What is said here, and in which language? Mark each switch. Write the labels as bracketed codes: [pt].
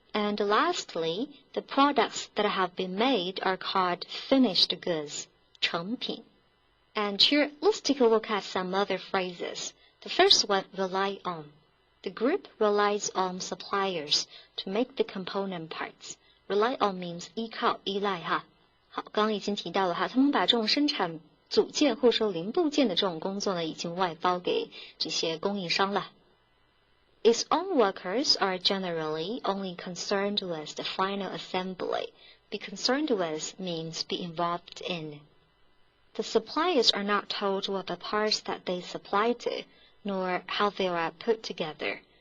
[en] And lastly, the products that have been made are called finished goods, 成品. And here, let's take a look at some other phrases. The first one, rely on. The group relies on suppliers to make the component parts. Rely on means [zh] 依靠、依赖哈。好，刚刚已经提到了哈，他们把这种生产组件或者说零部件的这种工作呢，已经外包给这些供应商了。 [en] Its own workers are generally only concerned with the final assembly. Be concerned with means be involved in.The suppliers are not told what the parts that they supply to, nor how they are put together.